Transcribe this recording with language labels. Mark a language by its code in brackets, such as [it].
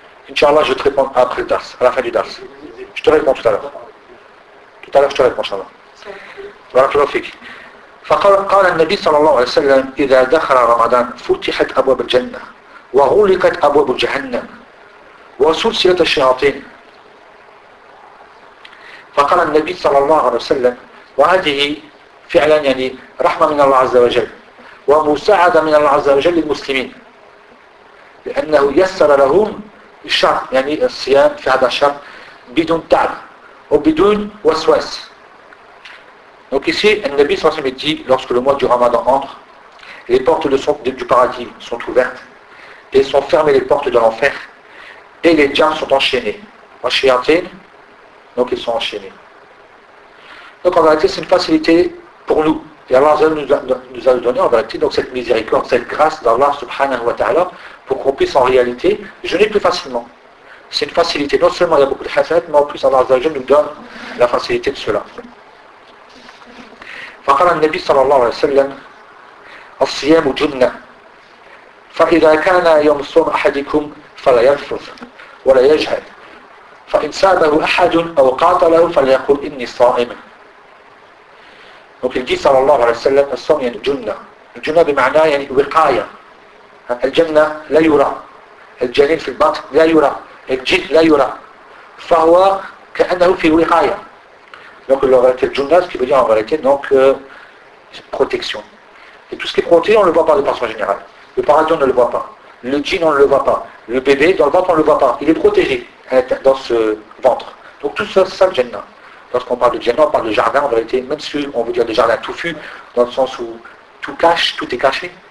[fr] Inch'Allah, je te réponds après le dars, à la fin du dars. Je te réponds tout à l'heure. Tout à l'heure, je te réponds, Inch'Allah. Voilà, prolifique. [ar] فقال قال النبي صلى الله عليه وسلم إذا دخل رمضان فتحت أبواب الجنة وغلقت أبواب جهنم وسلسلة الشياطين فقال النبي صلى الله عليه وسلم وهذه فعلا يعني رحمة من الله عز وجل ومساعدة من الله عز وجل للمسلمين لأنه يسر لهم الشهر يعني الصيام في هذا الشهر بدون تعب وبدون وسواس [fr] Donc ici, le Nabi sallallahu alayhi wa sallam dit, lorsque le mois du Ramadan entre, les portes du paradis sont ouvertes, et sont fermées les portes de l'enfer, et les djinns sont enchaînés. Enchaînés, donc ils sont enchaînés. Donc en réalité, c'est une facilité pour nous. Et Allah nous a donné en réalité donc cette miséricorde, cette grâce d'Allah subhanahu wa ta'ala, pour qu'on puisse en réalité jeûner plus facilement. C'est une facilité. Non seulement il y a beaucoup de hasanat, mais en plus Allah nous donne la facilité de cela. [ar] فقال النبي صلى الله عليه وسلم الصيام جنة فإذا كان يوم الصوم أحدكم فلا يرفث ولا يجهد فإن سابه أحد أو قاتله فليقول إني صائم وكالجي صلى الله عليه وسلم الصوم يعني جنة الجنة بمعنى يعني وقاية الجنة لا يرى الجنين في البطن لا يرى الجن لا يرى فهو كأنه في وقاية [fr] Donc la réalité de Jundas, ce qui veut dire en réalité donc protection. Et tout ce qui est protégé, on ne le voit pas de façon générale. Le paradis, on ne le voit pas. Le djinn, on ne le voit pas. Le bébé, dans le ventre, on ne le voit pas. Il est protégé dans ce ventre. Donc tout ça, c'est ça le Jannah. Lorsqu'on parle de Jannah, on parle de jardin, en réalité, même si on veut dire des jardins touffus, dans le sens où tout cache, tout est caché.